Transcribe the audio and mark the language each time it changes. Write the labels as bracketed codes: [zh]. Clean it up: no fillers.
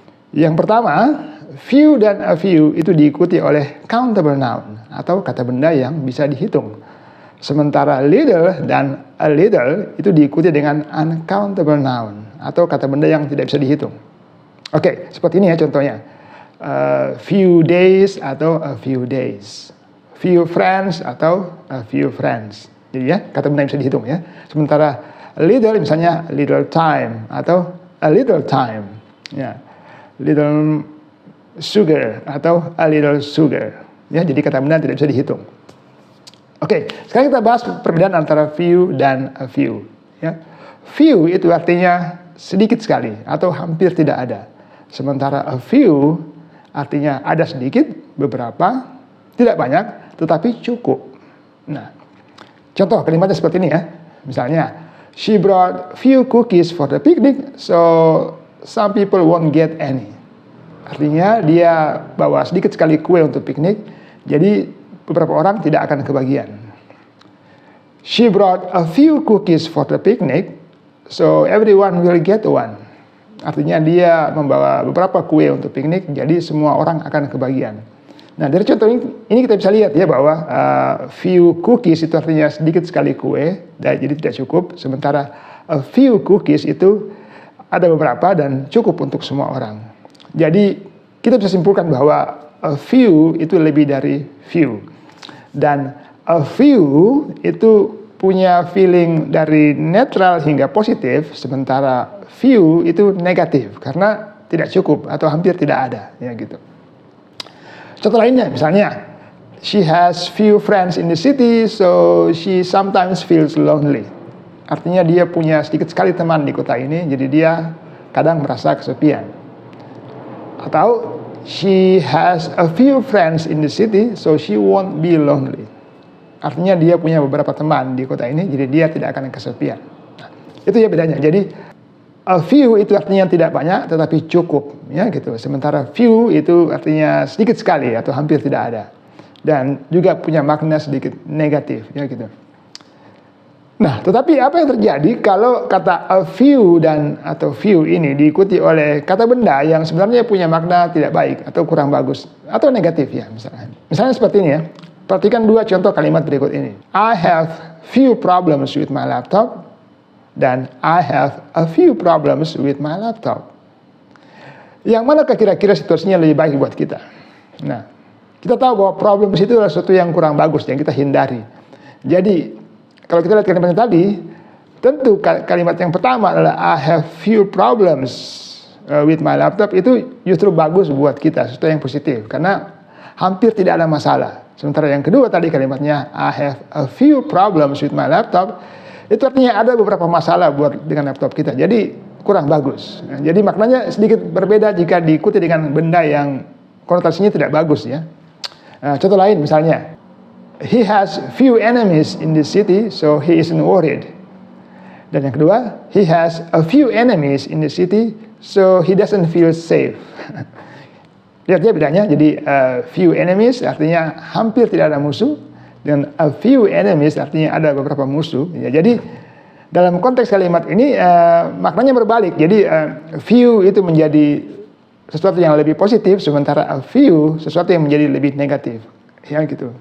[id] Yang pertama, few dan a few itu diikuti oleh countable noun atau kata benda yang bisa dihitung. Sementara little dan a little itu diikuti dengan uncountable noun atau kata benda yang tidak bisa dihitung. Oke, seperti ini ya contohnya. Few days atau a few days. Few friends atau a few friends. Jadi ya, kata benda yang bisa dihitung ya. Sementara little misalnya little time atau a little time. Ya. Little sugar atau a little sugar. Ya, jadi kata benda tidak bisa dihitung. Oke, sekarang kita bahas perbedaan antara few dan a few. Ya. Few itu artinya sedikit sekali atau hampir tidak ada. Sementara a few artinya ada sedikit, beberapa, tidak banyak, tetapi cukup. Nah, contoh kalimatnya seperti ini ya. Misalnya, [en] she brought few cookies for the picnic, so some people won't get any. [id] Artinya dia bawa sedikit sekali kue untuk piknik, jadi beberapa orang tidak akan kebagian. [en] She brought a few cookies for the picnic, so everyone will get one. [id] Artinya dia membawa beberapa kue untuk piknik, jadi semua orang akan kebagian. Nah, dari contoh ini kita bisa lihat ya bahwa few cookies itu artinya sedikit sekali kue, jadi tidak cukup. Sementara a few cookies itu ada beberapa dan cukup untuk semua orang. Jadi kita bisa simpulkan bahwa a few itu lebih dari few. Dan a few itu punya feeling dari netral hingga positif, sementara few itu negatif karena tidak cukup atau hampir tidak ada, ya gitu. Contoh lainnya, misalnya, [en] she has few friends in the city, so she sometimes feels lonely. [id] Artinya dia punya sedikit sekali teman di kota ini, jadi dia kadang merasa kesepian. Atau [en] she has a few friends in the city, so she won't be lonely. [id] Artinya dia punya beberapa teman di kota ini, jadi dia tidak akan kesepian. Nah, itu ya bedanya. Jadi a few itu artinya tidak banyak, tetapi cukup, ya gitu. Sementara few itu artinya sedikit sekali atau hampir tidak ada, dan juga punya makna sedikit negatif, ya gitu. Nah, tetapi apa yang terjadi kalau kata a few dan atau few ini diikuti oleh kata benda yang sebenarnya punya makna tidak baik atau kurang bagus atau negatif ya misalnya. Misalnya seperti ini ya. Perhatikan dua contoh kalimat berikut ini. [en] I have few problems with my laptop [id] dan [en] I have a few problems with my laptop. [id] Yang manakah kira-kira situasinya lebih baik buat kita? Nah, kita tahu bahwa problems itu adalah sesuatu yang kurang bagus yang kita hindari. Jadi kalau kita lihat kalimat yang tadi, tentu kalimat yang pertama adalah [en] I have few problems with my laptop [id] itu justru bagus buat kita, sesuatu yang positif karena hampir tidak ada masalah. Sementara yang kedua tadi kalimatnya [en] I have a few problems with my laptop [id] itu artinya ada beberapa masalah dengan laptop kita. Jadi kurang bagus. Nah, jadi maknanya sedikit berbeda jika diikuti dengan benda yang konotasinya tidak bagus ya. Nah, contoh lain misalnya, [en] he has few enemies in the city, so he isn't worried. [id] Dan yang kedua, [en] he has a few enemies in the city, so he doesn't feel safe. [id] Lihat ya bedanya. Jadi few enemies artinya hampir tidak ada musuh, dan a few enemies artinya ada beberapa musuh. Ya, jadi dalam konteks kalimat ini maknanya berbalik. Jadi few itu menjadi sesuatu yang lebih positif, sementara a few sesuatu yang menjadi lebih negatif. Ya gitu.